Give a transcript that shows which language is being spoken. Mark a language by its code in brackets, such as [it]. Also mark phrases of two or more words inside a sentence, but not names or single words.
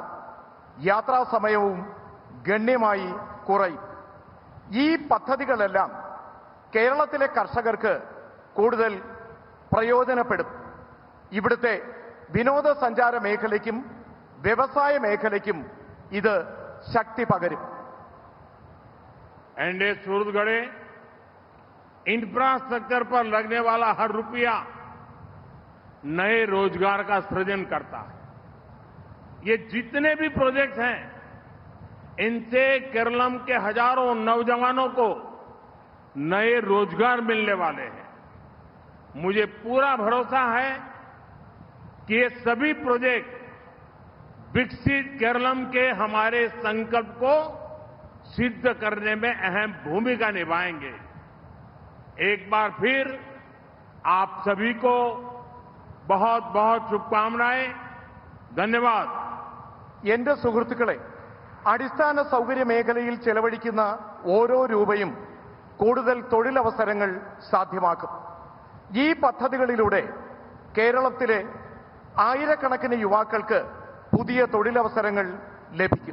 [ml] യാത്രാ സമയവും ഗണ്യമായി കുറയും. ഈ പദ്ധതികളെല്ലാം കേരളത്തിലെ കർഷകർക്ക് കൂടുതൽ പ്രയോജനപ്പെടും. ഇവിടുത്തെ വിനോദസഞ്ചാര മേഖലയ്ക്കും വ്യവസായ മേഖലയ്ക്കും ഇത് ശക്തി പകരും. [hi] एनडे सूरतगढ़े इंफ्रास्ट्रक्चर पर लगने वाला हर रुपया नए रोजगार का सृजन करता है। ये जितने भी प्रोजेक्ट हैं, इनसे केरलम के हजारों नौजवानों को नए रोजगार मिलने वाले हैं। मुझे पूरा भरोसा है कि ये सभी प्रोजेक्ट विकसित केरलम के हमारे संकल्प को सिद्ध करने में अहम भूमिका निभाएंगे। एक बार फिर आप सभी को बहुत बहुत शुभकामनाएं। धन्यवाद. [ml] എന്റെ സുഹൃത്തുക്കളെ, അടിസ്ഥാന സൗകര്യ മേഖലയിൽ ചെലവഴിക്കുന്ന ഓരോ രൂപയും കൂടുതൽ തൊഴിലവസരങ്ങൾ സാധ്യമാക്കും. ഈ പദ്ധതികളിലൂടെ കേരളത്തിലെ ആയിരക്കണക്കിന് യുവാക്കൾക്ക് പുതിയ തൊഴിലവസരങ്ങൾ ലഭിക്കും.